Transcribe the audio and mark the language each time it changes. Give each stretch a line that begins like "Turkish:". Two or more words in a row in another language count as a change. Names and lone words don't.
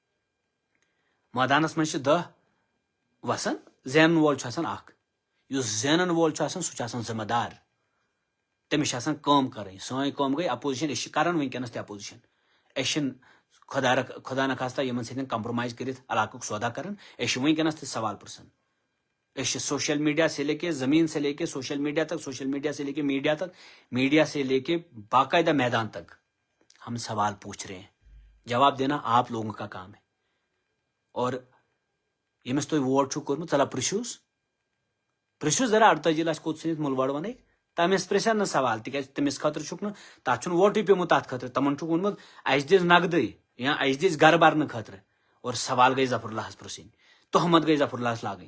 Kashmiri: مٲدانس منٛز چھِ 10 وسان زینن وول چھُ آسان اکھ. یُس زینن وول چھُ آسان سُہ چھُ آسان ذمہٕ دار. تٔمِس چھِ آسان کٲم کرٕنۍ. سٲنۍ کٲم گٔے اپوزِشن أسۍ چھِ کران ؤنکیٚنس تہِ اپوزِشن. أسۍ چھِنہٕ خدا نخواستہ یِمن سۭتۍ کمپرومائز کٔرِتھ علاقُک سودا کران. أسۍ چھِ ؤنکیٚنس تہِ سوال پرژھان. أسۍ چھِ
Urdu: سوشل میڈیا سے لے کے زمین سے لے کے سوشل میڈیا تک سوشل میڈیا سے لے کے میڈیا تک میڈیا سے لے کے باقاعدہ میدان تک ہم سوال پوچھ رہے ہیں. جواب دینا آپ لوگوں کا کام ہے.
Kashmiri: اور ییٚمِس تُہۍ ووٹ چھُو کوٚرمُت ژلہ پرژھِو ذرا 48 لچھ کوٚت ژھٕنِتھ مُلوڑ وَنٕکۍ تٔمِس پرژھن نہٕ سوال تِکیازِ تٔمِس خٲطرٕ چھُکھ نہٕ تتھ چھُنہٕ ووٹٕے پیوٚمُت تتھ خٲطرٕ. تِمن چھُکھ ووٚنمُت اَسہِ دِژ نقدٕے یا اَسہِ دِژ گرٕ برنہٕ خٲطرٕ اور سوال گٔے ظفر اللہس پرژھٕنۍ تہمت گٔے ظفر اللہس لاگٕنۍ.